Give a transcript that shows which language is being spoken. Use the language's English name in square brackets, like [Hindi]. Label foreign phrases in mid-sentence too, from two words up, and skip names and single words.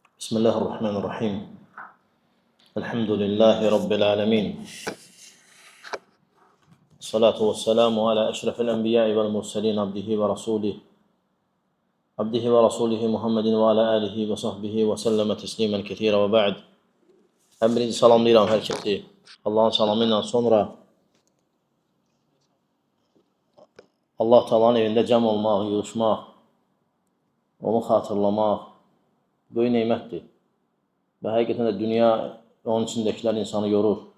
[Arabic] بسم الله الرحمن الرحيم الحمد لله رب العالمين الصلاة والسلام على أشرف الأنبياء والمرسلين عبده ورسوله محمد وعلى آله وصحبه وسلم تسليما كثيرا وبعد [Azerbaijani] Birinci salamlayıram hər kəsi Allahın salamı ilə sonra Allah Taala'nın evində cəm olmaq, yığışmaq, onu xatırlamaq böyük nemətdir. Və həqiqətən də dünya və onun içindəkilər insanı yorur.